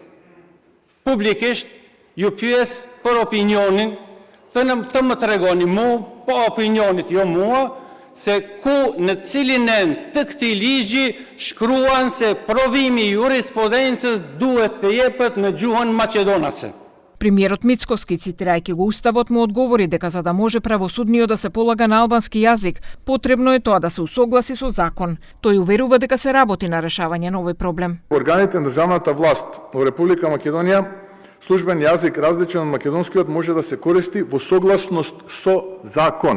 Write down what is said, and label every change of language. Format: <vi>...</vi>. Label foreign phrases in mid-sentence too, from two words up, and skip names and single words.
<sq>Publikisht ju pyes për opinionin, të më tregoni mua, po opinionit jo mua, se ku në cilin të këtij ligji shkruan se provimi i jurisprudencës duhet të jepet në gjuhën maqedonase.</sq> <mk>Премиерот Мицкоски, цитирајќи го уставот, му одговори дека за да може правосудниот да се полага на албански јазик, потребно е тоа да се усогласи со закон. Тој уверува дека се работи на решавање на овој проблем. Органите на државната власт во Република Македонија службен јазик различен од македонскиот може да се користи во согласност со закон.</mk>